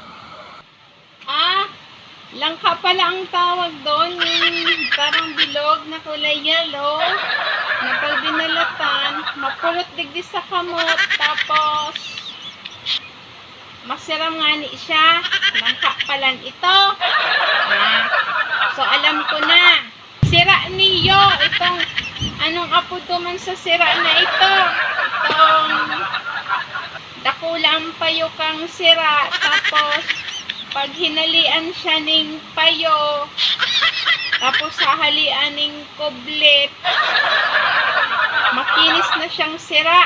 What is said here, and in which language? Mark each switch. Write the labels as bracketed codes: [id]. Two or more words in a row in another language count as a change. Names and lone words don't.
[tl] Langka pala ang tawag doon, yung parang bilog na kulay yellow, na pag binalatan, [bik] mapulot digdi sa kamot, [tl] tapos [bik] masiram nga ni siya. [tl] Langka pala ito. So alam ko na. [bik] Sira niyo itong anong apod man sa sira na ito. Itong dakulang payo kang sira, tapos pag hinalian siya ning payo, tapos hahalian ning kublit, makinis na siyang sira.